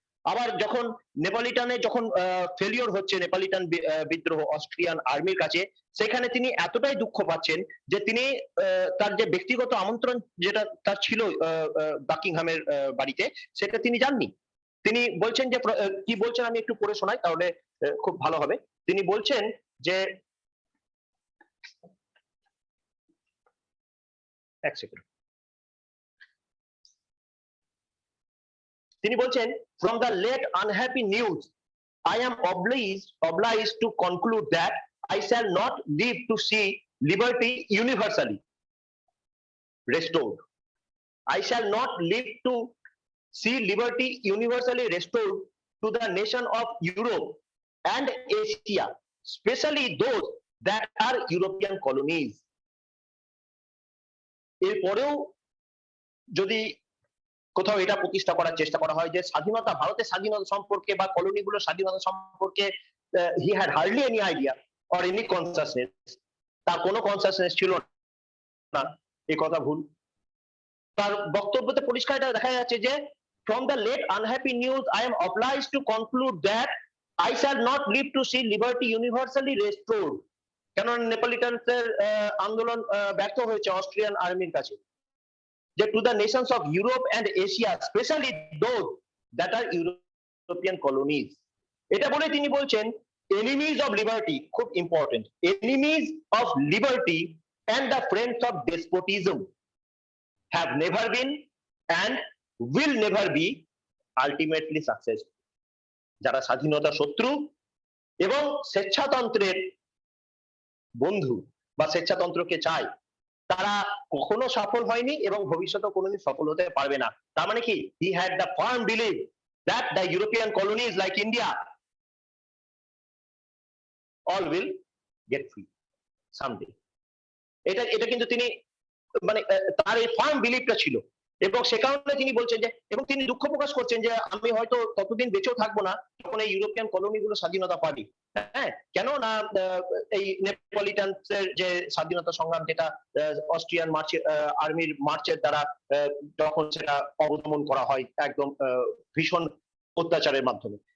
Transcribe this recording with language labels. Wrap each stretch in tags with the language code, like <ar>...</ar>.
<bn>আবার যখন নেপালিটানে যখন ফেলিওর হচ্ছে, নেপালিটান বিদ্রোহ অস্ট্রিয়ান আর্মির কাছে, সেখানে তিনি এতটাই দুঃখ পাচ্ছেন যে তিনি তার যে ব্যক্তিগত আমন্ত্রণ যেটা তার ছিল বাকিংহামের বাড়িতে, সেটা তিনি যাননি। তিনি বলছেন যে কি বলছেন আমি একটু পড়ে শোনাই, তাহলে খুব ভালো হবে। তিনি বলছেন যে, এক সেকেন্ড, তিনি বলছেন,</bn> <en>from the late unhappy news I am obliged to conclude that I shall not live to see liberty universally restored. I shall not live to see liberty universally restored to the nation of Europe and Asia, especially those that are European colonies.</en> <bn>এরপরেও যদি কোথাও এটা প্রতিষ্ঠা করার চেষ্টা করা হয় যে স্বাধীনতা, ভারতের স্বাধীনতা সম্পর্কে বা কলোনিগুলোর স্বাধীনতা সম্পর্কে</bn> <en>he had hardly any idea or any consciousness,</en> <bn>তার কোনো কনসাসনেস ছিল না, এই কথা ভুল। তার বক্তব্যতে পরিষ্কার এটা দেখা যাচ্ছে যে</bn> <en>from the late unhappy news I am obliged to conclude that I shall not live to see liberty universally restored.</en> <bn>কেন নেপালিটানদের আন্দোলন ব্যর্থ হয়েছে অস্ট্রিয়ান আর্মির কাছে, যে</bn> <en>to the nations of Europe and Asia, especially those that are European colonies.</en> <bn>এটা বলে তিনি বলছেন</bn> <en>enemies of liberty,</en> <bn>খুব important,</bn> <en>enemies of liberty and the friends of despotism have never been and will never be ultimately successful.</en> <bn>যারা স্বাধীনতা শত্রু এবং স্বেচ্ছাতন্ত্রের বন্ধু বা স্বেচ্ছাতন্ত্রকে চায়, তারা কখনো সফল হয়নি এবং ভবিষ্যতে কোনোদিন সফল হতে পারবে না। তার মানে কি,</bn> <en>he had the firm belief that the European colonies like India all will get free someday.</en> <bn>এটা কিন্তু তিনি মানে তার এই ফার্ম বিলিফটা ছিল এবং সে কারণে তিনি বলছেন যে, এবং তিনি দুঃখ প্রকাশ করছেন যে আমি হয়তো ততদিন বেঁচেও থাকবো না যখন এই ইউরোপিয়ান কলোনিগুলো স্বাধীনতা পাবে। হ্যাঁ, কেন না এই নেপোলিটানসের যে স্বাধীনতা সংগ্রাম, যেটা অস্ট্রিয়ান আর্মির মার্চের দ্বারা যখন সেটা অবদমন করা হয় একদম ভীষণ অত্যাচারের মাধ্যমে।</bn>